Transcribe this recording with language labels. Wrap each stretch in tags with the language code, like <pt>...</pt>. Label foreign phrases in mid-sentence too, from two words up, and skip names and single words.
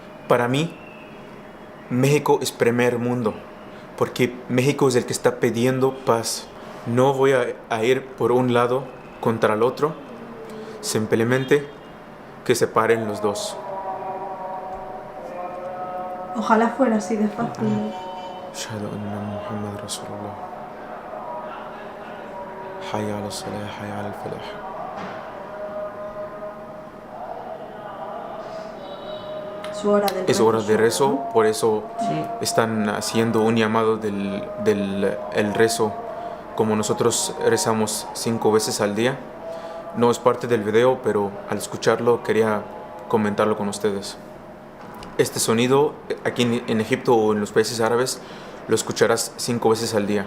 <es>Para mí, México es primer mundo, porque México es el que está pidiendo paz. No voy a ir por un lado contra el otro, simplemente que se paren los dos. Ojalá fuera así de fácil.</es> <ar>أشهد أن محمدا رسول الله. حي على الصلاة، حي على الفلاح.</ar> <es>Su hora del es hora de rezo, ¿no? por eso Sí. están haciendo un llamado el rezo, como nosotros rezamos 5 veces al día. No es parte del video, pero al escucharlo quería comentarlo con ustedes. Este sonido aquí en Egipto o en los países árabes lo escucharás 5 veces al día.</es>